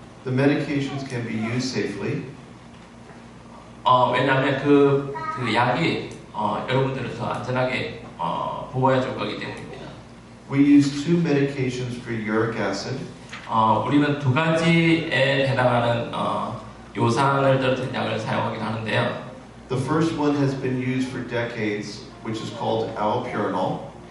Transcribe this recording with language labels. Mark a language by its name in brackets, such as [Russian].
[English] The medications can be used safely. [Korean] 왜냐하면 그 약이 여러분들을 더 안전하게 보호해 줄 거기 때문입니다. [English] We use 2 medications for uric acid. [Korean] 우리는 2가지에 해당하는 요산을 떨어뜨린 약을 사용하긴 하는데요. [English] The first one has been used for decades, which is called allopurinol.